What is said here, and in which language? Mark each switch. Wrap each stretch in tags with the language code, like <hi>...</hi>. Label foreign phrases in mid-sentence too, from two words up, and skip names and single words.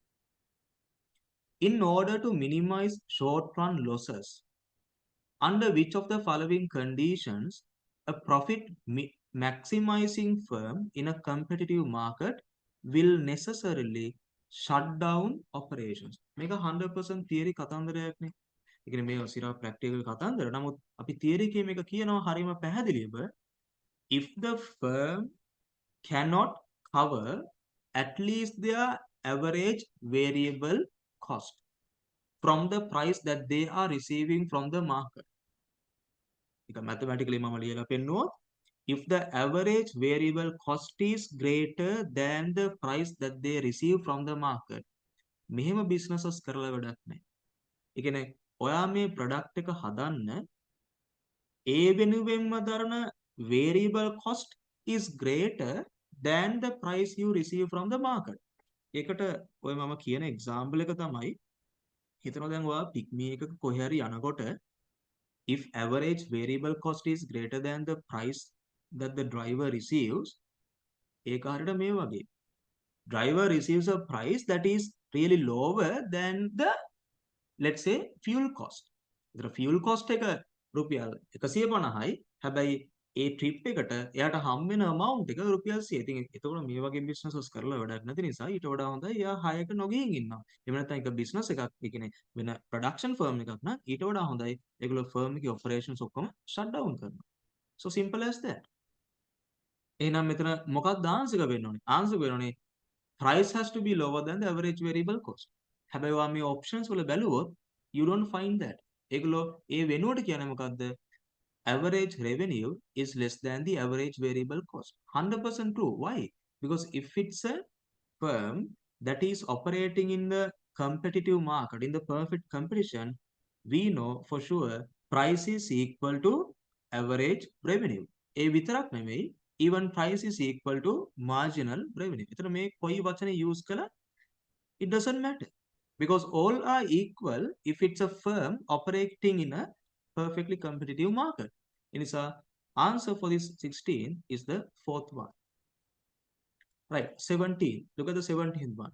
<en>In order to minimize short-run losses, under which of the following conditions a profit maximizing firm in a competitive market will necessarily shut down operations? Make a 100% theory</en> <si>කතන්දරයක් නේ. ඒ කියන්නේ මේ සිරා ප්‍රැක්ටිකල් කතන්දර. නමුත් අපි theory එකේ මේක කියනවා හරියම පැහැදිලිව.</si> <en>If the firm cannot cover at least their average variable cost from the price that they are receiving from the market. Mathematically, if the average variable cost is greater than the price that they receive from the market,</en> <si>මෙහෙම businesses කරලා වැඩක් නැහැ. ඒ කියන්නේ ඔයා මේ product එක හදන්න ඒ වෙනුවෙන්ම දරන</si> <en>variable cost is greater than the price you receive from the market.</en> <si>ඒකට ඔය මම කියන example එක තමයි හිතනවා දැන් ඔයා පික්මී එකක කොහේ හරි යනකොට</si> <en>if average variable cost is greater than the price that the driver receives,</en> <si>ඒක හරියට මේ වගේ.</si> <en>Driver receives a price that is really lower than the, let's say, fuel cost. The fuel cost</en> <si>එක රුපියල් 150යි. හැබැයි ඒ ට්‍රිප් එකට එයාට හම් වෙන amount එක රුපියල් 100. ඉතින් එතකොට මේ වගේ businesses කරලා වැඩක් නැති නිසා ඊට වඩා හොඳයි එයා හයක නොගිහින් ඉන්නවා. එහෙම නැත්නම් එක business එකක්, ඒ කියන්නේ වෙන</si> <en>production firm</en> <si>එකක් නම් ඊට වඩා හොඳයි ඒගොල්ලෝ firm එකේ operations ඔක්කොම</si> <en>shut down</en> <si>කරනවා.</si> <en>So simple as that.</en> <si>එහෙනම් මෙතන මොකක්ද answer එක වෙන්න ඕනේ?</si> <en>Answer</en> <si>වෙන්න ඕනේ</si> <en>price has to be lower than the average variable cost.</en> <si>හැබැයි ඔයා මේ options වල බැලුවොත්</si> <en>you don't find that.</en> <si>ඒගොල්ලෝ ඒ වෙනුවට කියන්නේ මොකද්ද?</si> <en>Average revenue is less than the average variable cost. 100% true. Why? Because if it's a firm that is operating in the competitive market, in the perfect competition, we know for sure price is equal to average revenue.</en> <si>ඒ විතරක් නෙමෙයි,</si> <en>even price is equal to marginal revenue.</en> <si>එතන මේ කොයි වචනේ use කළා</si> <en>it doesn't matter, because all are equal if it's a firm operating in a perfectly competitive market. And so answer for this 16 is the fourth one. Right, 17. Look at the 17th one.</en>